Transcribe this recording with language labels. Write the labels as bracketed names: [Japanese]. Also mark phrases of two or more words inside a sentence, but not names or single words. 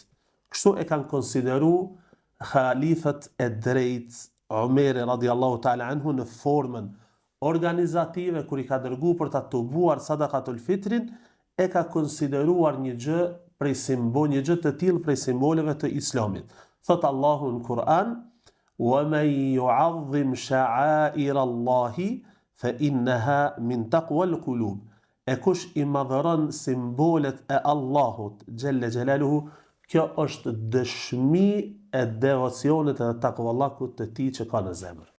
[Albanian] Kështu e kanë konsideru khalifët e drejtë Omeri [Arabic] رضي الله تعالى عنه [Albanian] në formën organizative, kur i ka dërgu për ta tubuar [Arabic] صدقة الفطر, [Albanian] e ka konsideruar një gjë të tillë prej simboleve të Islamit. Thot Allahu në Kur'an: [Arabic] "ومن يعظم شعائر الله فإنها من تقوى القلوب." [Albanian] E kush i madhëron simbolet e Allahut [Arabic] جل جلاله, [Albanian] Kjo është dëshmi e devocionit dhe takvallahut të tij që ka në zemër.